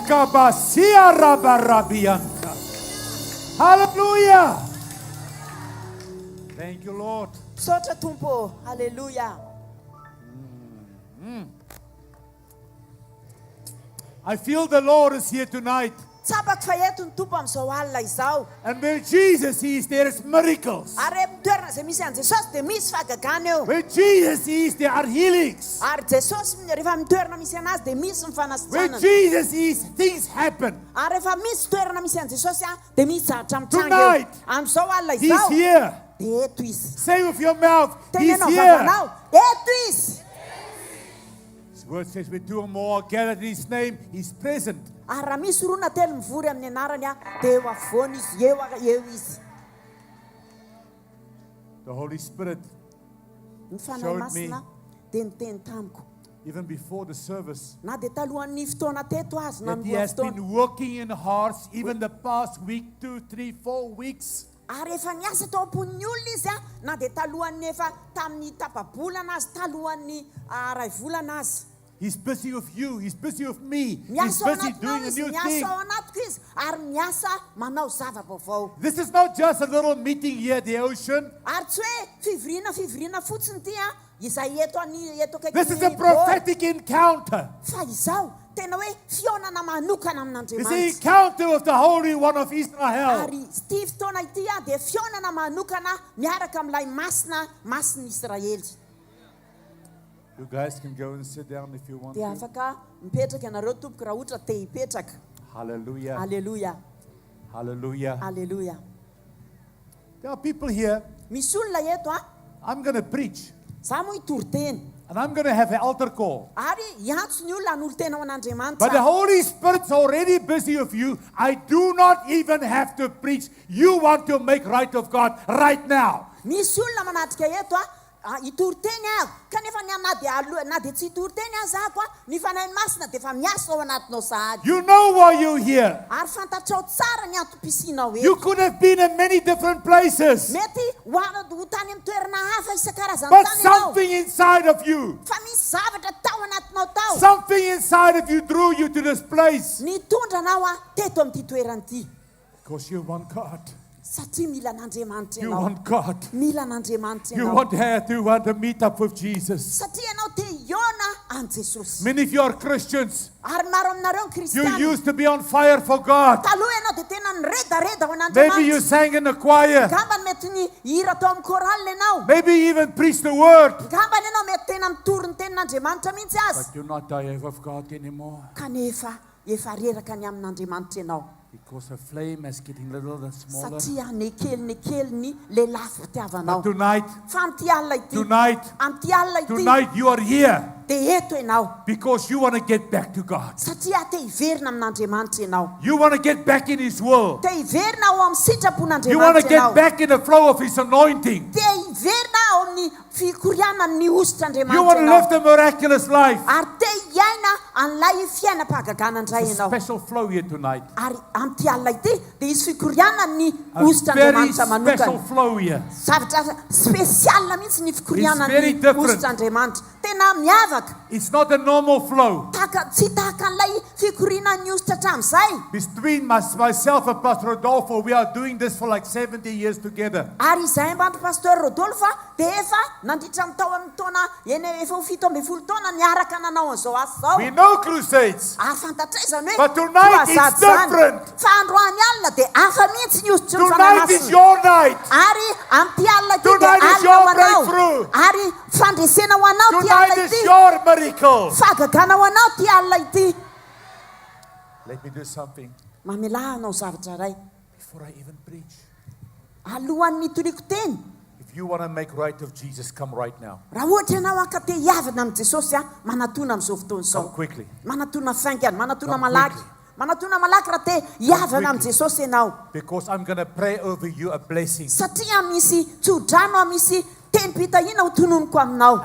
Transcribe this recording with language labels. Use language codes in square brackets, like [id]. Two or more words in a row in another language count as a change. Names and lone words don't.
[en] Rabasia Rabarabianka. Hallelujah. Thank you, Lord. [mg] Sotra tumpo. Hallelujah. [en] I feel the Lord is here tonight. [mg] Tsapak fa eto ny tompo amin'izao alina izao. [en] And where Jesus is, there is miracles. [mg] Ary toerana izay misy an Jesosy dia misy fahagagana eo. [en] Where Jesus is, there are healings. [mg] Ary Jesosy rehefa amin'ny toerana misy anazy dia misy ny [en] Where [mg] fanasitranana. [en] Jesus is, things happen. [mg] Ary rehefa misy toerana misy an Jesosy dia misy zavatra mitranga eo. [en] Tonight, [mg] Amin'izao alina [en] He's [mg] izao [en] here. [mg] dia eto izy. [en] Say with your mouth, He's [mg] Tenenao [en] here. [mg] vavanao, eto izy. [en] His word says, where two or more are gathered in His name, He's present. [mg] Ary raha misy roa na telo mivory amin'ny anarany dia eo afovoany izy, eo izy. [en] The Holy Spirit, [mg] Ny fanahy masina dia niteny tamiko. [en] even before the service, [mg] Na dia talohan'ny fotoana teto azy na [en] that He [mg] ny [en] has [mg] fotoana. [en] been working in hearts even the past week, 2, 3, 4 weeks. [mg] Ary efa niasa tao amponin'ny olona izy na dia talohan'ny efa tamin'ny tapabolana azy, talohan'ny ray volana azy. [en] He's busy with you. He's busy with me. He's [mg] Miasa ao [en] busy [mg] anatinao [en] doing a [mg] izy, [en] new [mg] miasa [en] thing. [mg] ao anatiko izy, ary miasa manao zava-baovao. [en] This is not just a little meeting here at the ocean. [mg] Ary tsy hoe fivoriana fotsiny ty izay eto akaiky [en] This is a prophetic encounter. [mg] Fa izao tena hoe fionana manokana [en] It's an [mg] amin'Andriamanitra. [en] encounter with the Holy One of Israel. [mg] Ary ity fotoana ity dia fionana manokana miaraka amin'ilay masin'ny Israely. [en] You guys can go and sit down if you want [mg] Dia [en] to. [mg] afaka mipetraka ianareo tompoko raha ohatra te hipetraka. [en] Hallelujah. [mg] Aleluia. [en] Hallelujah. [mg] Aleluia. [en] There are people here. [mg] Misy olona eto [en] I'm going to preach. [mg] za moa hitory-teny. [en] And I'm going to have an altar call. [mg] Ary hiantso ny olona hanolo-tena ao an'Andriamanitra. [en] But the Holy Spirit's already busy with you. I do not even have to preach. You want to make right of God right now. [mg] Misy olona manatrika eto hitory-teny aho kanefa na dia tsy hitory-teny aho zako ny fanahy masina dia efa miasa ao anatinao sahady. [en] You know why you're here. [mg] Ary fantatrao tsara ny antom-pisianao [en] You [mg] eto. [en] could have been in many different places. [mg] Mety ho tany amin'ny toerana hafa isan-karazany [en] But [mg] tany ianao. [en] something inside of you, [mg] Fa misy zavatra tao anatinao tao. [en] something inside of you drew you to this place. [mg] Nitondra anao teto amin'ity toerana ity. [en] Because you want God. [mg] Satria mila an'Andriamanitra [en] You [mg] ianao. [en] want God. [mg] Mila an'Andriamanitra [en] You [mg] ianao. [en] want to meet up with Jesus. [mg] Satria ianao te hiona an Jesosy. [en] Many of you are Christians. [mg] Ary maro aminareo ny [en] You [mg] kristiany. [en] used to be on fire for God. [mg] Taloha ianao dia tena nireda ho [en] Maybe you [mg] an'Andriamanitra. [en] sang in the choir. [mg] Ngambany mety ny hira tao amin'ny koralina ianao. [en] Maybe you even preached the word. [mg] Ngambany ianao mety tena mitory ny tenin'Andriamanitra mihitsy azy. [en] But you're not there with God anymore. [mg] Kanefa efa reraka ny amin'Andriamanitra ianao. [en] Because the flame is getting little and smaller. [mg] Satria nekeliny le lafy fitiavanao. [en] Tonight, [mg] Fa amin'ity alina ity. [en] tonight, [mg] Amin'ity alina ity. [en] tonight you are here [mg] Dia eto ianao. [en] because you want to get back to God. [mg] Satria te hiverina amin'Andriamanitra ianao. [en] You want to get back in His will. [mg] Te hiverina ao amin'ny sitrapon'Andriamanitra [en] You want to get [mg] ianao. [en] back in the flow of His anointing. [mg] Te hiverina ao amin'ny fikorianany ny [en] You want [mg] ositr'Andriamanitra [en] to [mg] ianao. [en] live the miraculous life. [mg] Ary te hiaina an'ilay fiainam-pahagagana indray [en] It's a [mg] ianao. [en] special flow here tonight. [mg] Ary amin'ity alina ity dia hisy fikorianany [en] A very [mg] ositr'Andriamanitra [en] special [mg] manokana. [en] flow here. [mg] Zavatra spesialina mihitsy ny [en] It's very [mg] fikorianany [en] different. [mg] ositr'Andriamanitra. Tena miavaka. [en] It's not a normal flow. [mg] Tsy tahaka an'ilay fikorianany ositra hatramin'izay. [en] Between myself and Pastor Rodolfo, we are doing this for like 70 years together. [mg] Ary izahay mbandro pasteur Rodolphe dia efa nandritra amin'ny tao amin'ny taona efa ho 17 taona niaraka nanao an'izao asa zao. [en] We know crusades. [mg] Ary fantatrezany hoe [en] But tonight it's [mg] croisade zany. [en] different. [mg] Fa androany alina dia hafa mihitsy ny ositry ny [en] Tonight is [mg] fanahy masina. [en] your night. [mg] Ary amin'ity alina ity dia [en] Tonight is [mg] alina [en] your [mg] ho anao. [en] breakthrough. [mg] Ary fandresena ho anao ty [en] Tonight [mg] alina [en] is [mg] ity. [en] your miracle. [mg] Fahagagana ho anao ty alina ity. [en] Let me do something [mg] Mamelaha anao zavatra iray. [en] before I even preach. [mg] Alohan'ny mitoriko teny. [en] If you want to make right of Jesus, come right now. [mg] Raha ohatra ianao anka te hiavana amin'ny Jesosy manatona amin'izao fotoana [en] Come [mg] izao. [en] quickly. [mg] Manatona faingana, manatona [en] Come [mg] malaky. [en] quickly. [mg] Manatona malaky raha te hiavana amin'ny [en] quickly. [mg] Jesosy ianao. [en] Because I'm going to pray over you a blessing. [mg] Satria misy tsodrano misy teny pitahiana ho tononoko aminao.